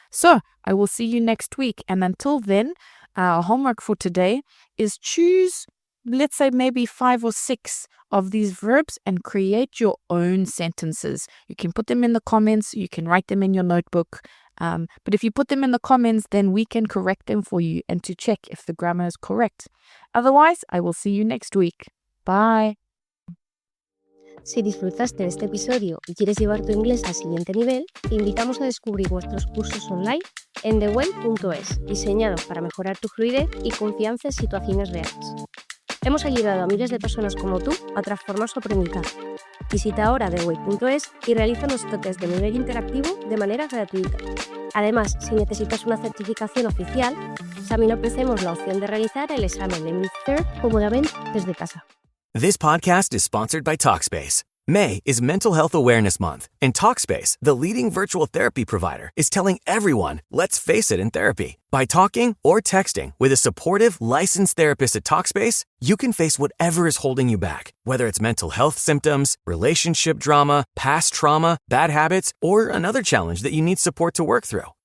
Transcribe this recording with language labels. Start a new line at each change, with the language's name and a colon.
English: So I will see you next week. And until then, our homework for today is choose, let's say maybe 5 or 6 of these verbs and create your own sentences. You can put them in the comments. You can write them in your notebook. But if you put them in the comments, then we can correct them for you and to check if the grammar is correct. Otherwise, I will see you next week. Bye.
Spanish: Si disfrutaste de este episodio y quieres llevar tu inglés al siguiente nivel, te invitamos a descubrir nuestros cursos online en theway.es, diseñados para mejorar tu fluidez y confianza en situaciones reales. Hemos ayudado a miles de personas como tú a transformar su aprendizaje. Visita ahora theway.es y realiza nuestro test de nivel interactivo de manera gratuita. Además, si necesitas una certificación oficial, también ofrecemos la opción de realizar el examen de Mid-Third cómodamente desde casa.
English: This podcast is sponsored by Talkspace. May is Mental Health Awareness Month, and Talkspace, the leading virtual therapy provider, is telling everyone, let's face it in therapy. By talking or texting with a supportive, licensed therapist at Talkspace, you can face whatever is holding you back, whether it's mental health symptoms, relationship drama, past trauma, bad habits, or another challenge that you need support to work through.